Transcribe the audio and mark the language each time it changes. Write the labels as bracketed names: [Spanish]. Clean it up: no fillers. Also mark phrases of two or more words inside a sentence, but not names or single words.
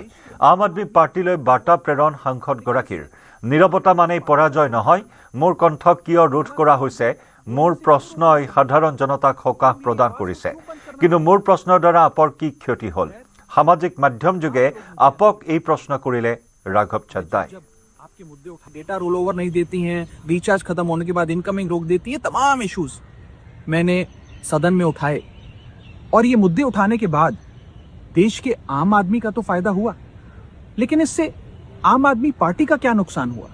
[Assamese] আম আদমী পাৰ্টিলৈ বাৰ্তা প্ৰেৰণ সাংসদগৰাকীৰ। নীৰৱতা মানেই পৰাজয় নহয়, মোৰ কণ্ঠক কিয় ৰোধ কৰা হৈছে, মোৰ প্ৰশ্নই সাধাৰণ জনতাক সকাহ প্ৰদান কৰিছে, কিন্তু মোৰ প্ৰশ্নৰ দ্বাৰা আপৰ কি ক্ষতি হ'ল? সামাজিক মাধ্যম যোগে আপক এই প্ৰশ্ন কৰিলে ৰাঘৱ চাদ্দাই। [Hindi] के मुद्दे उठा, [English] data roll over [Hindi] नहीं देती हैं, रिचार्ज खत्म होने के बाद इनकमिंग रोक देती है, तमाम इश्यूज मैंने सदन में उठाए। और ये मुद्दे उठाने के बाद देश के आम आदमी का तो फायदा हुआ, लेकिन इससे आम आदमी पार्टी का क्या नुकसान हुआ?